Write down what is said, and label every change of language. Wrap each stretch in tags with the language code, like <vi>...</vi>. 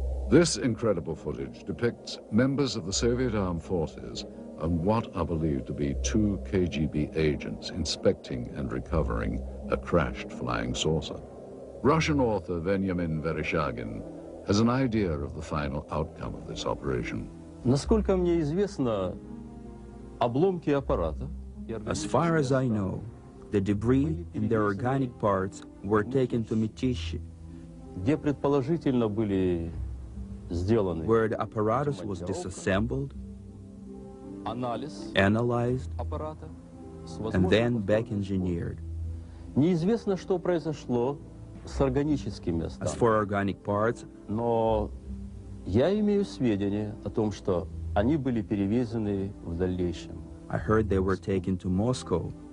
<en>This incredible footage depicts members of the Soviet armed forces and what are believed to be two KGB agents inspecting and recovering a crashed flying saucer. Russian author Veniamin Vereshchagin has an idea of the final outcome of this operation.</en> <ru>Насколько мне известно, обломки аппарата.</ru> <en>As far as I know, the debris and their organic parts were taken to Mytish,</en> <ru>где предположительно были сделаны,</ru> <en>where the apparatus was disassembled,</en> <ru>анализ</ru> <en>analyzed,</en> <ru>аппарата,</ru> <en>and then back engineered.</en> <ru>Неизвестно, что произошло с органическими останками.</ru> <en>As for organic parts,</en> <ru>но я имею сведения о том, что они были перевезены в дальнейшем.</ru> <en>I heard they were taken to Moscow.</en>